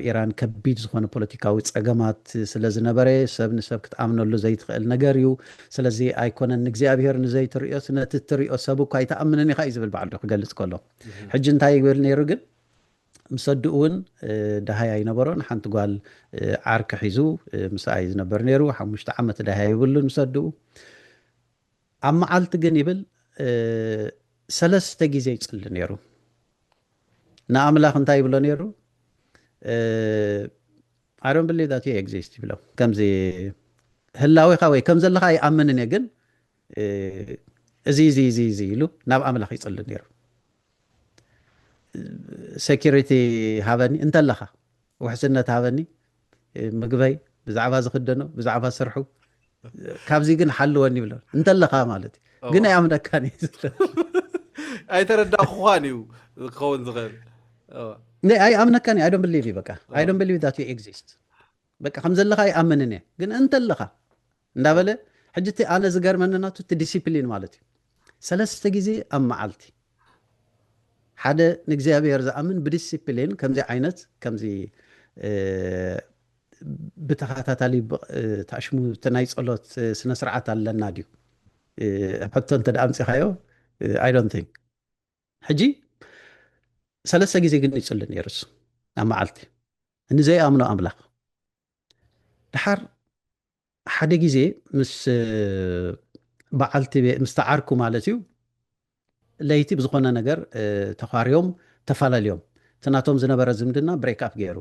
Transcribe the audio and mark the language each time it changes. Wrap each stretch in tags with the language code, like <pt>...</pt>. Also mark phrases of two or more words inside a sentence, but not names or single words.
<ti>ኢራን ከቢድ ዝኾነ ፖለቲካዊ ፀገማት ስለ ዝነበረ ሰብ ንሰብ ክትኣምነሉ ዘይትኽእል ነገር እዩ ስለዚ ኣይኮነን እግዚኣብሔር ንዘይትሪኦስ ነቲ ትሪኦ ሰብ እኳ ኣይተኣምንን ኢኻ እዩ ዝብል በዓሉ ክገልፅ ከሎ ሕጂ እንታይ ይብል ነይሩ ግን ምሰድኡ እውን ዳሃያ ይነበሮን ሓንቲ ጓል ዓርኪ ሒዙ ምስኣይ ዝነበር ነይሩ 5 ዓመት ዳሃያ ይብሉን ምሰድኡ ኣብ መዓልቲ ግን ይብል 3 ግዜ ይፅሊ ነይሩ ንኣምላኽ እንታይ ይብሎ ነይሩ</ti> <en>I don't believe that you exist</en> <ti>ይብሎ ከምዚ ህላዊኻ ወይ ከም ዘለኻ ይኣምንን እየ ግን እዚ ኢሉ ናብ ኣምላኽ ይፅሊ ነይሩ ሴኪሪቲ ሃበኒ እንተለኻ ውሕስነት ሃበኒ ምግበይ ብዛዕባ ዝኽደኖ ብዛዕባ ስርሑ ካብዚ ግን ሓልወኒ ይብሎ እንተለኻ ማለት እዩ ግን ኣይኣምነካን ኣይተረዳእኹን እዩ ክኸውን ዝኽእል ኣይኣምነካን</ti> <en>I don't believe you</en> <ti>በቃ</ti> <en>I don't believe that you exist</en> <ti>በቃ ከም ዘለኻ ይኣምንን እየ ግን እንተለኻ እንዳበለ ሕጂ እቲ ኣነ ዝገርመኒ ናቱ እቲ ዲሲፕሊን ማለት እዩ 3 ግዜ ኣብ መዓልቲ ሓደ ንእግዚኣብሔር ዝኣምን ብዲሲፕሊን ከምዚ ዓይነት ከምዚ ብተኸታታሊ ተኣሽሙ እቲ ናይ ፀሎት ስነ ስርዓት ኣለና ድዩ ሕቶ እንተ ደኣ ኣምፂኻዮ</ti> <en>I don't think</en> <ti>ሕጂ 3 ግዜ ግን ይፅሊ ነይሩ እሱ ኣብ መዓልቲ ንዘይኣምኖ ኣምላኽ ድሓር ሓደ ግዜ ምስ በዓልቲ ምስ ተዓርኩ ማለት እዩ ለይቲ ብዝኾነ ነገር ተኻርዮም ተፈላለዮም ትናቶም ዝነበረ ዝምድና</ti> <en>break up</en> <ti>ገይሩ</ti>